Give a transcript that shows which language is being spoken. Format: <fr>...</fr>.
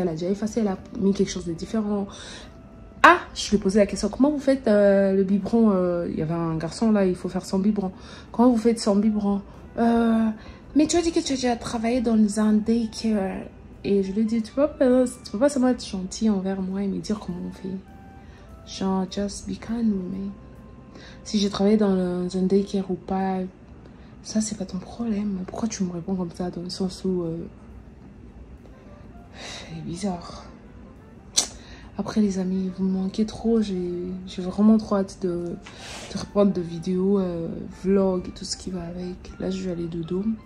<fr>Elle a déjà effacé, elle a mis quelque chose de différent. Ah, je lui ai posé la question, comment vous faites le biberon? Il y avait un garçon là, il faut faire son biberon. Comment vous faites son biberon? Mais tu as dit que tu as déjà travaillé dans un daycare. Et je lui ai dit, tu peux pas seulement être gentil envers moi et me dire comment on fait. Genre,</fr> <en>just be kind with me.</en> <fr>Si j'ai travaillé dans un daycare ou pas, ça c'est pas ton problème. Pourquoi tu me réponds comme ça dans le sens où... c'est bizarre. Après les amis, vous me manquez trop. J'ai vraiment trop hâte de reprendre de vidéos, vlog et tout ce qui va avec. Là je vais aller dodo.</fr>